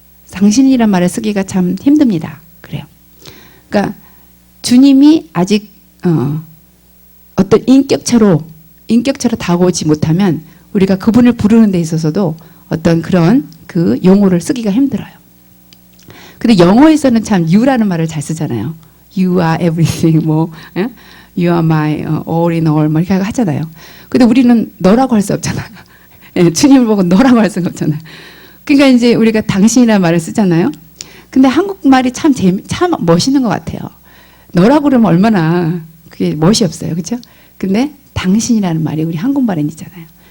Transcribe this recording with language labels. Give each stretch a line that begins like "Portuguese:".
Korean: 당신이란 말을 쓰기가 참 힘듭니다. 그래요. 그러니까 주님이 아직 어떤 인격체로 다가오지 못하면 우리가 그분을 부르는 데 있어서도 어떤 그런 그 용어를 쓰기가 힘들어요. 근데 영어에서는 참 you라는 말을 잘 쓰잖아요.
English: You are everything, you are my all in all,
Korean: 이렇게 하잖아요. 근데 우리는 너라고 할 수 없잖아요. 주님을 보고 너라고 할 수가 없잖아요. 그러니까 이제 우리가 당신이라는 말을 쓰잖아요. 근데 한국말이 참 멋있는 것 같아요. 너라고 그러면 얼마나 그게 멋이 없어요. 그렇죠? 근데 당신이라는 말이 우리 한국말엔 있잖아요.